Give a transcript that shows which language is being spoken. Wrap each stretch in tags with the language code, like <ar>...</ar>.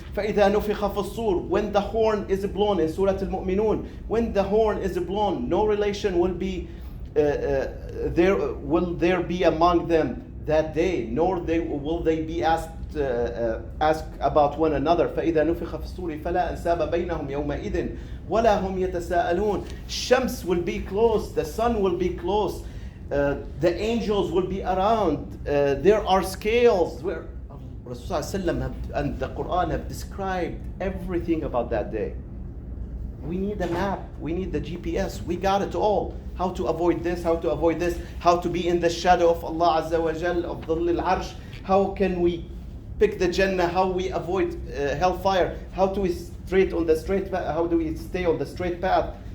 <ar>فَإِذَا نُفِخَ فِي الصُّورِ.</ar> <en>When the horn is blown in Surah Al-Mu'minun. When the horn is blown, no relation will be there be among them that day, nor will they be asked about one another.</en> <ar>فإذا نفخ في الصور فلا أنساب بينهم يومئذ ولا هم يتساءلون.</ar> <en>Shams will be close, the sun will be close, the angels will be around, there are scales. Where Rasulullah and the Quran have described everything about that day. We need a map, we need the GPS, we got it all. How to avoid this, how to avoid this, how to be in the shadow of Allah Azza wa Jal, of Dhill al-Arsh, how can we pick the Jannah, how we avoid hellfire, how do we straight on the straight path, how do we stay on the straight path.</en>